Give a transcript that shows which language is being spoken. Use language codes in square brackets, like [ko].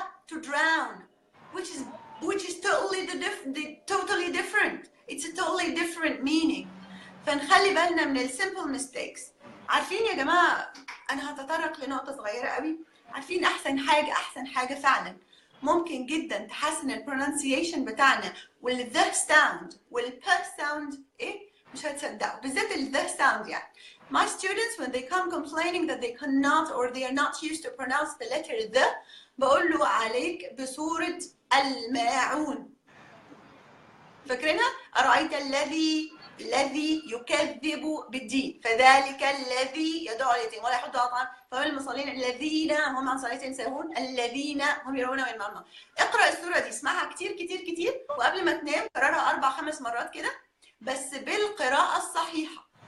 [en] to drown, which is totally different. It's a totally different meaning. [ar] فنخلي بالنا من ال [en] simple mistakes. [ar] عارفين يا جماعه انا هتطرق لنقطه صغيره قوي. عارفين احسن حاجه فعلا ممكن جدا تحسن البرونسيشن بتاعنا والذ ساوند والب ساوند ايه؟ مش هتصدقوا بالذات الذ ساوند. [en] يعني my students when they come complaining that they cannot or they are not used to pronounce the letter the [ar] بقول له عليك بصورة الماعون. فاكرينها؟ أرأيت الذي يكذب بالدين فذلك الذي يدعو اليتيم ولا يحض على الطعام فهم المصلين الذين هم عن صلاتهم ساهون الذين هم يرون وينامون. اقرأ السورة دي، اسمعها كتير وقبل ما تنام كررها 4-5 مرات كده بس بالقراءة الصحيحة.